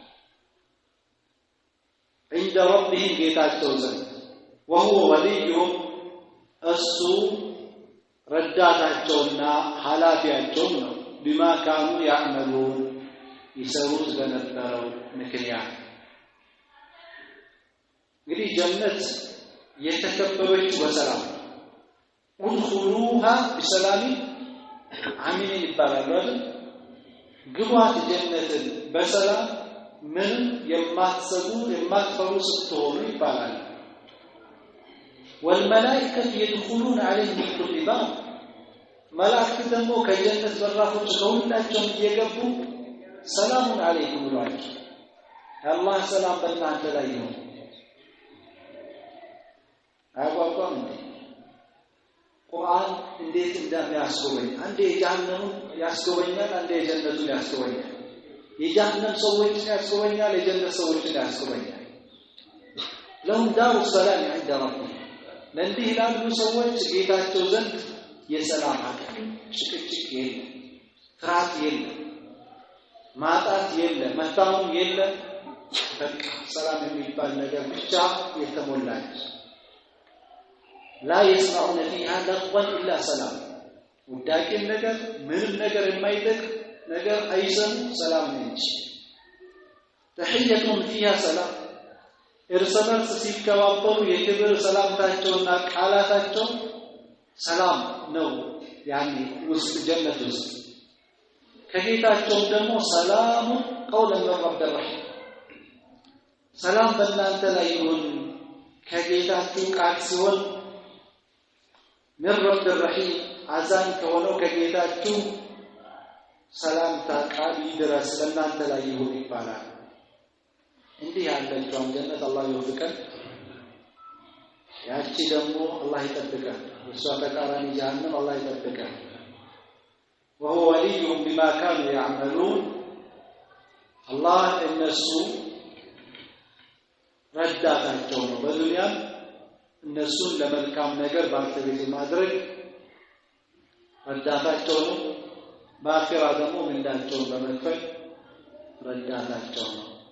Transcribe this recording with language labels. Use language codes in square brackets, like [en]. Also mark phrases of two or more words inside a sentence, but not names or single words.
[ar] عند ربهم [am] ጌታቸው ዘንድ [ar] وهو وليهم [am] እሱ ረዳታቸውና ኃላፊያቸው ነው [ar] بما كانوا يعملون [am] ይሰሩት በነበረው ምክንያት እንግዲህ ጀነት የተከበበች በሰላም [ar] ادخلوها بسلام [am] አሚን ይባላል አይደል ግቧት ጀነትን በሰላም ምን የማትሰጉ የማትፈሩ ስትሆኑ ይባላል [ar] والملائكه يدخلون عليهم من كل باب [am] መላእክት ደግሞ ከጀነት በራፎች ከሁላቸውም እየገቡ [ar] سلامٌ عليكم [am] ብሏቸው አላህ ሰላም በእናንተ ላይ ይሁን አያቋቋም ቁርአን እንዴት እንደሚያስጎበኝ አንዴ የጀሃነሙን ያስጎበኛል አንዴ የጀነቱን ያስጎበኛል የጀሃነም ሰዎችን ያስጎበኛል የጀነት ሰዎችን ያስጎበኛል [ar] لهم دار السلام عند ربهم [am] ለእንዲህ ላሉ ሰዎች ጌታቸው ዘንድ የሰላም ሀገር ጭቅጭቅ የለም ፍርሃት የለም ማጣት የለም መታመም የለም በቃ ሰላም የሚባል ነገር ብቻ የተሞላች [ar] لا يسمعون فيها لغوا إلا سلام وداكن [am] ነገር ምንም ነገር የማይጠቅ ነገር አይሰሙ ሰላም ነች [ar] تحيتهم فيها سلام [am] እርሰበርስ ሲከባበሩ የክብር ሰላምታቸውና ቃላታቸው ሰላም ነው ያኒ ውስጥ ጀነት ውስጥ ከጌታቸው ደግሞ ሰላም [ar] قولا رب [am] الرحيم ሰላም በእናንተ ላይ ይሁን ከጌታችሁ ቃል ሲሆን [ar] من رب الرحيم [am] አዛኝ ከሆነው ከጌታችሁ ሰላምታ ቃል ይድረስ ለእናንተ ላይ ይሁን ይባላል እንዲህ ያለችው ጀነት አላህ ይወፍቀን ያቺ ደግሞ አላህ ይጠብቀን እሷ ተቃራኒ ጀሃነም አላህ ይጠብቀን [ar] وهو وليهم بما كانوا يعملون الله [am] እነሱ ረዳታቸው ነው በዱንያ እነሱን ለመልካም ነገር ባልተቤት ማድረግ ረዳታቸው ነው በአኺራ ደግሞ ምንዳቸውን በመክፈል ረዳታቸው ነው